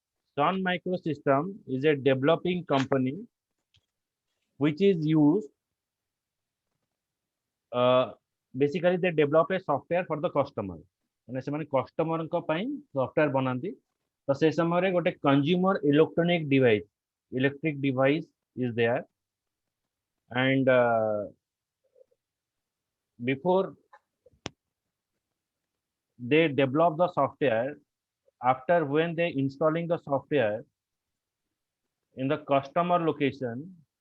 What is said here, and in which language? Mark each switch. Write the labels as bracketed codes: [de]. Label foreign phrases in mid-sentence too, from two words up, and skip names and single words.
[en] Sun Microsystem is a developing company which is used, uh, basically they develop a software for the customer. [or] ମାନେ ସେମାନେ କଷ୍ଟମରଙ୍କ ପାଇଁ ସଫ୍ଟୱେୟାର ବନାନ୍ତି। ତ ସେ ସମୟରେ ଗୋଟେ [en] consumer electric device is there, and before they develop the software, after when they installing the software in the customer location,